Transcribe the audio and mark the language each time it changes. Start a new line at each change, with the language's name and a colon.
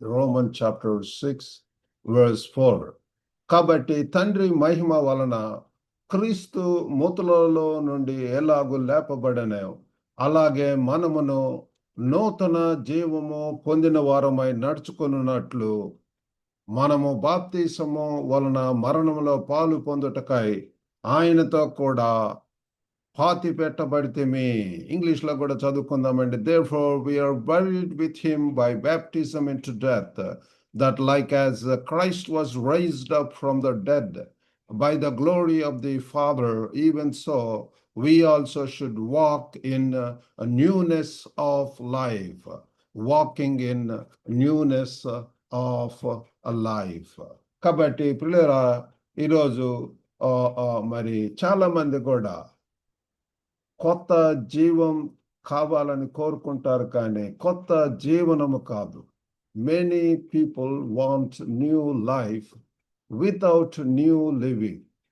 Telugu: Roman chapter 6 verse 4. కాబట్టి తండ్రి మహిమ వలన క్రీస్తు మృతులలో నుండి ఎలాగూ లేపబడనో అలాగే మనమును నూతన జీవము పొందిన వారమై నడుచుకున్నట్లు మనము బాప్తిసము వలన మరణంలో పాలు పొందుటకై ఆయనతో కూడా పాతి పెట్టబడితేమి. ఇంగ్లీష్ లో కూడా చదువుకుందామండి.
English: Therefore we are buried with him by baptism into death, that like as Christ was raised up from the dead by the glory of the Father, even so we also should walk in a newness of life. Walking in newness of life.
Telugu: కాబట్టి ప్రియులారా, ఈరోజు మరి చాలా మంది కూడా కొత్త జీవం కావాలని కోరుకుంటారు, కానీ కొత్త జీవనము కాదు.
English: Many people want new life without new living.